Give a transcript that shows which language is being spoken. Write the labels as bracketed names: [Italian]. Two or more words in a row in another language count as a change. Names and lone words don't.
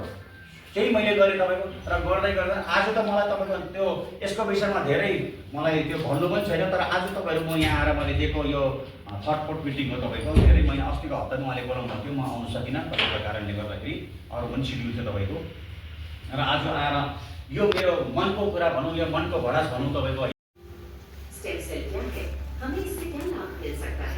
[Nepali] त्यही मैले गरेँ तपाईँको। र गर्दै गर्दा आज त मलाई तपाईँको त्यो यसको विषयमा धेरै मलाई त्यो भन्नु पनि छैन। तर आज तपाईँहरू म यहाँ आएर मैले दिएको यो [English] third fourth meeting [Nepali] हो तपाईँको। धेरै मैले अस्तिको हप्ता उहाँले बोलाउनु भएको थियो, म आउनु सकिनँ तपाईँको कारणले गर्दाखेरि, अरू पनि सिड्युल थियो तपाईँको। र आज आएर यो मेरो मनको कुरा भनौँ, यो मनको भडास भनौँ तपाईँको। [English] stem cell [Hindi] क्या है, हमें इससे क्या लाभ मिल सकता है?